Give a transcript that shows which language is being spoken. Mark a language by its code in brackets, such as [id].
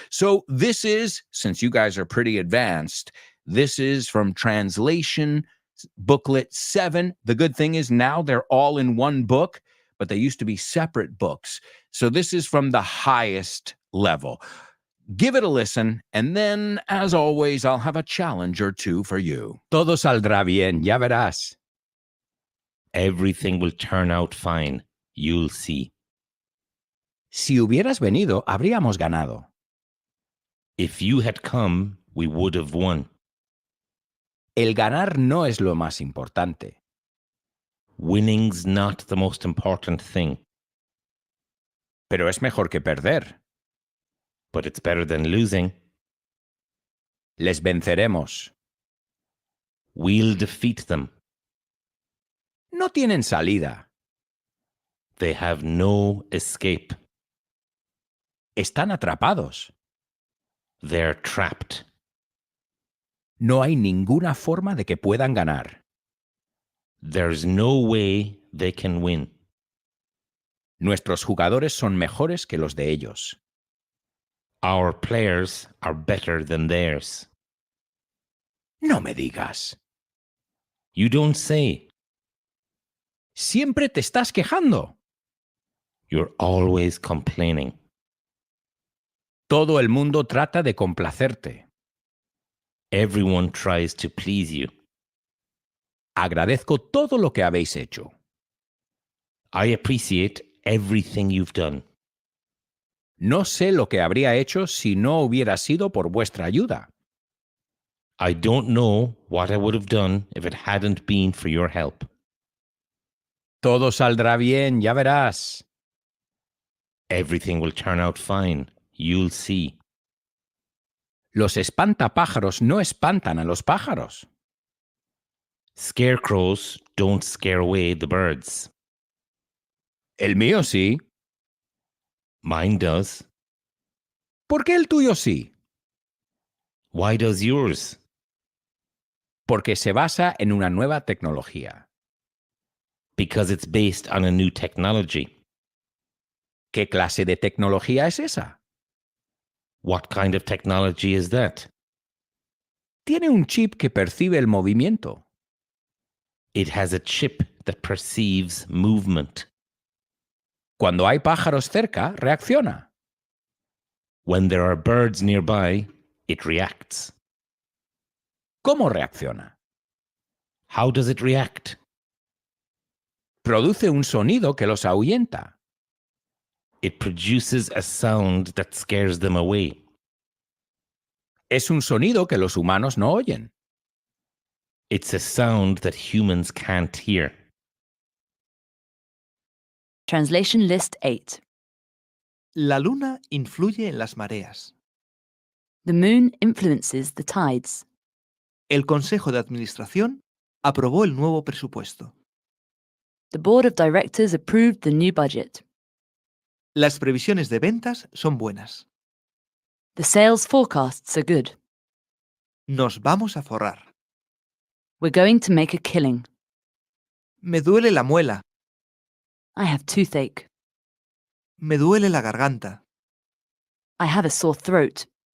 [en] So this is, since you guys are pretty advanced, this is from Translation Booklet 7. The good thing is now they're all in one book, but they used to be separate books. So this is from the highest level. Give it a listen, and then, as always, I'll have a challenge or two for you. [es] Todo saldrá bien, ya verás. [en] Everything will turn out fine. You'll see. [es] Si hubieras venido, habríamos ganado. [en] If you had come, we would have won. [es] El ganar no es lo más importante. [en] Winning's not the most important thing. [es] Pero es mejor que perder. [en] But it's better than losing. [es] Les venceremos. [en] We'll defeat them. [es] No tienen salida. [en] They have no escape. [es] Están atrapados. [en] They're trapped. [es] No hay ninguna forma de que puedan ganar. [en] There's no way they can win. [es] Nuestros jugadores son mejores que los de ellos. [en] Our players are better than theirs. [es] No me digas. [en] You don't say. [es] Siempre te estás quejando. [en] You're always complaining. [es] Todo el mundo trata de complacerte. [en] Everyone tries to please you. [es] Agradezco todo lo que habéis hecho. [en] I appreciate everything you've done. [es] No sé lo que habría hecho si no hubiera sido por vuestra ayuda. [en] I don't know what I would have done if it hadn't been for your help. [es] Todo saldrá bien, ya verás. [en] Everything will turn out fine. You'll see. [es] Los espantapájaros no espantan a los pájaros. [en] Scarecrows don't scare away the birds. [es] El mío sí. [en] Mine does. [es] ¿Por qué el tuyo sí? [en] Why does yours? [es] Porque se basa en una nueva tecnología. [en] Because it's based on a new technology. [es] ¿Qué clase de tecnología es esa? [en] What kind of technology is that? [es] Tiene un chip que percibe el movimiento. [en] It has a chip that perceives movement. [es] Cuando hay pájaros cerca, reacciona. [en] When there are birds nearby, it reacts. [es] ¿Cómo reacciona? [en] How does it react? [es] Produce un sonido que los ahuyenta. [en] It produces a sound that scares them away. [es] Es un sonido que los humanos no oyen. [en] It's a sound that humans can't hear. Translation List 8. [es] La luna influye en las mareas. [en] The moon influences the tides. [es] El Consejo de Administración aprobó el nuevo presupuesto. [en] The board of directors approved the new budget. [es] Las previsiones de ventas son buenas. [en] The sales forecasts are good. [es] Nos vamos a forrar. [en] We're going to make a killing. [es] Me duele la muela. [en] I have toothache. [es] Me duele la garganta. [en] I have a sore throat.